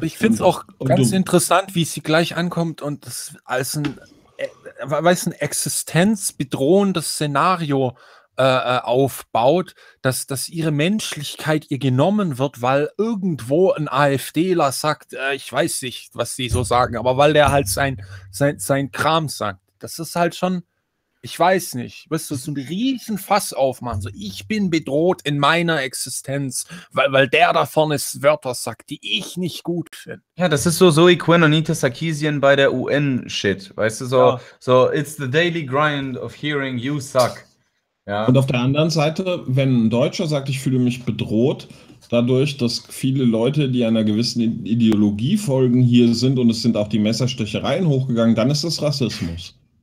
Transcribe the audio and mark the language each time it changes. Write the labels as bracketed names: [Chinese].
[German] Ich finde es auch ganz interessant, wie sie gleich ankommt und das als ein existenzbedrohendes Szenario aufbaut, dass ihre Menschlichkeit ihr genommen wird, weil irgendwo ein AfDler sagt, ich weiß nicht, was sie so sagen, aber weil der halt sein Kram sagt. Das ist halt schon ich weiß nicht, wirst du so ein riesen Fass aufmachen, so ich bin bedroht in meiner Existenz, weil der da vorne Wörter sagt, die ich nicht gut finde. Ja, das ist so Zoe Quinn und Anita Sarkeesian bei der UN-Shit, weißt du, so, ja. [English] So it's the daily grind of hearing you suck. [German] Ja. Und auf der anderen Seite, wenn ein Deutscher sagt, ich fühle mich bedroht, dadurch, dass viele Leute, die einer gewissen Ideologie folgen, hier sind und es sind auch die Messerstechereien hochgegangen, dann ist das Rassismus.